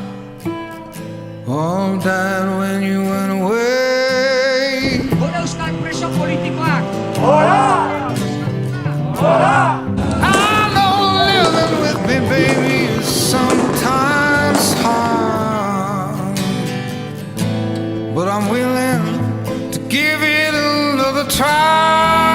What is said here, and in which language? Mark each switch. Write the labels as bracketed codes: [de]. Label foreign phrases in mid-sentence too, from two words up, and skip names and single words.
[en] all died when you went away. [eu] Hora Euskal preso politikoak! [en] I know living with me, baby, is sometimes hard, but I'm willing to give it another try.